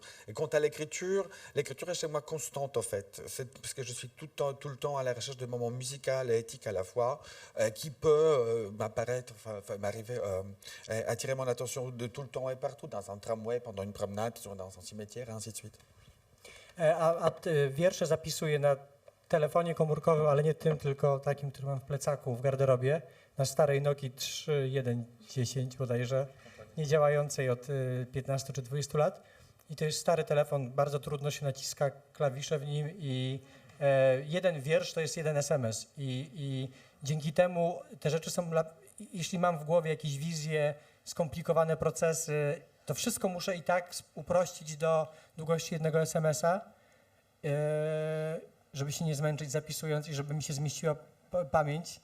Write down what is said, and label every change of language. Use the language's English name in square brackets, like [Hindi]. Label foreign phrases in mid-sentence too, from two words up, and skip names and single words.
[French] Et quant à l'écriture est chez moi constante, en fait, parce que je suis tout le temps à la recherche de moments musicaux et éthique à la fois, qui peut m'arriver, attirer mon attention de tout le temps et partout, dans un tramway, pendant une promenade, dans un cimetière, et ainsi de suite. [Polish] Wiersze zapisuję na telefonie komórkowym, ale nie tym, tylko takim, który mam w plecaku, w garderobie, na starej Nokii 3110 bodajże, niedziałającej od 15 czy 20 lat. I to jest stary telefon, bardzo trudno się naciska klawisze w nim i jeden wiersz to jest jeden SMS i dzięki temu te rzeczy są, jeśli mam w głowie jakieś wizje, skomplikowane procesy, to wszystko muszę i tak uprościć do długości jednego SMS-a, żeby się nie zmęczyć zapisując i żeby mi się zmieściła pamięć.